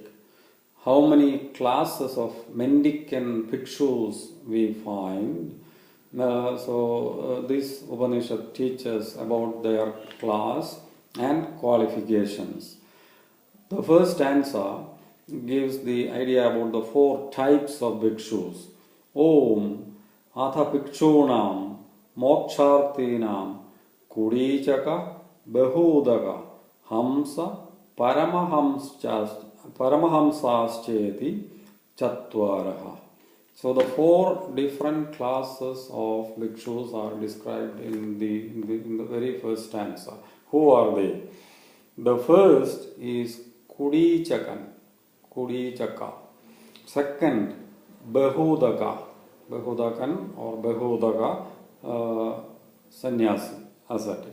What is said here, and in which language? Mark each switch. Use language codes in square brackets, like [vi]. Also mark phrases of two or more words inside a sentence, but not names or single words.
[en] How many classes of mendicant Bhikshus we find? This Upanishad teaches about their class and qualifications. The first stanza gives the idea about the four types of bhikshus. [sa] Om atha bhikshunam mokshartinam kudijaka bahudaka hamsa paramahamsascheti chatvaraha. [en] So the four different classes of bhikshus are described in the very first stanza. Who are they? The first is Kudijaka. Second, Bahudakan or Bahudaka sannyasi, ascetic.